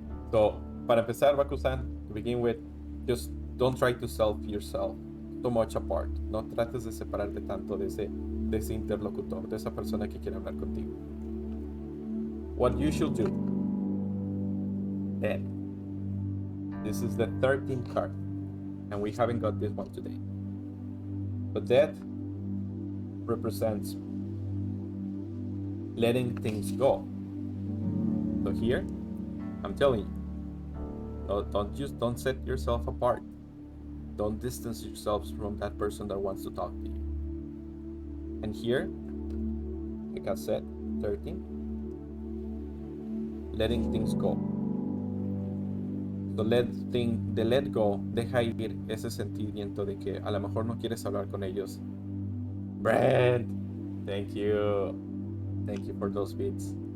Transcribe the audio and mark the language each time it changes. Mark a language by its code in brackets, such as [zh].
[en] So, [es] para empezar, [en] Bakusan, to begin with, just don't try to self yourself too much apart. [es] No trates de separarte tanto de ese interlocutor, de esa persona que quiere hablar contigo. [en] What you should do. Dead. This is the 13th card, and we haven't got this one today. But death represents letting things go. So here, I'm telling you, don't set yourself apart. Don't distance yourselves from that person that wants to talk to you. And here, like I said, 13, letting things go. So let go, [es] deja ir ese sentimiento de que a lo mejor no quieres hablar con ellos. [en] Brent, thank you for those beats.